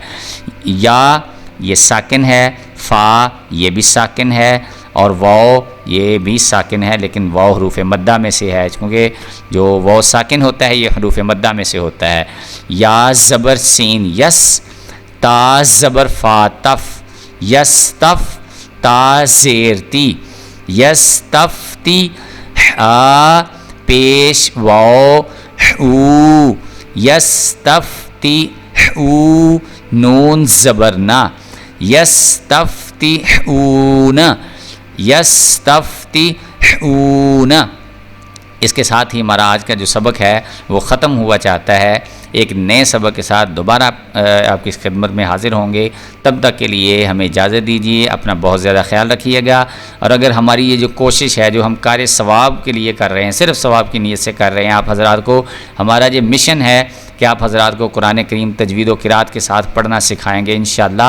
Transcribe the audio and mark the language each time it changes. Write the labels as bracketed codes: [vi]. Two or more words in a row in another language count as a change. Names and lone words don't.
[ur] یا یہ ساکن ہے، فا یہ بھی ساکن ہے، اور واو یہ بھی ساکن ہے، لیکن واو حروف مدہ میں سے ہے، کیونکہ جو واو ساکن ہوتا ہے یہ حروف مدہ میں سے ہوتا ہے۔ یا زبر سین یس، تا زبر فا تف، یس تف، تا زیر تی، یس تف تی، آ پیش واو او، یس تف تی او، نون زبر نا، یس تف تی اون، یستفتحون۔ اس کے ساتھ ہی ہمارا آج کا جو سبق ہے وہ ختم ہوا چاہتا ہے۔ ایک نئے سبق کے ساتھ دوبارہ آپ کی خدمت میں حاضر ہوں گے، تب تک کے لیے ہمیں اجازت دیجیے، اپنا بہت زیادہ خیال رکھیے گا، اور اگر ہماری یہ جو کوشش ہے جو ہم کار ثواب کے لیے کر رہے ہیں، صرف ثواب کی نیت سے کر رہے ہیں، آپ حضرات کو ہمارا جو مشن ہے کہ آپ حضرات کو قرآن کریم تجوید و قرات کے ساتھ پڑھنا سکھائیں گے انشاءاللہ۔